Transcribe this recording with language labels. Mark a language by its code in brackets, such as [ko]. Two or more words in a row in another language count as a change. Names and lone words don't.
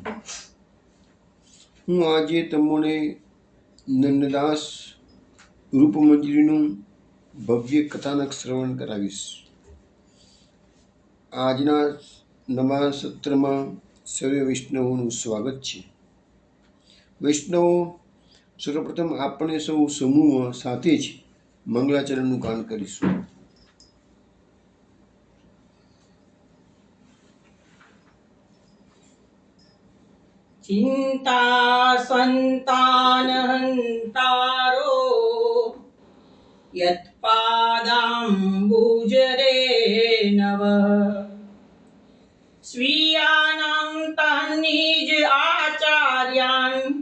[gu] હું આજે તમને નંદદાસ રૂપમંજરીનું ભવ્ય કથાનક શ્રવણ કરાવીશ. આજના નવા સત્રમાં સર્વે વૈષ્ણવોનું સ્વાગત છે. વૈષ્ણવો, સર્વપ્રથમ આપણે સૌ સમૂહ સાથે જ મંગલાચરણનું ગાન કરીશું. [sa] चिंता संतान हंतारो यत्पादाम्बुजरे नव स्वीयानां तन्निज आचार्यान्